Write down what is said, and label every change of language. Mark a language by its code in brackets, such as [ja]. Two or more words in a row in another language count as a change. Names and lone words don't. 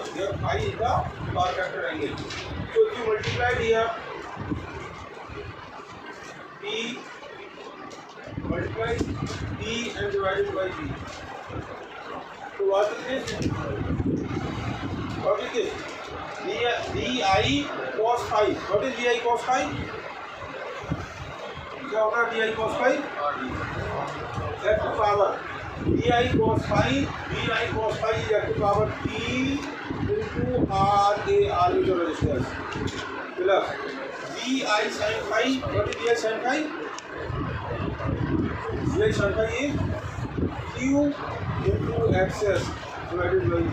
[en] Here phi is the power factor angle. So if you multiply here, P multiply D and divided by B. So what is this? What is this? DI cos phi. What is DI cos phi? [hi] क्या होगा [en] DI cos phi? Active power. DI cos phi, DI cos phi is active power T into RA mutual resistance plus DI sin phi. What is DI sin phi? Here Shanta is Q into XS divided by.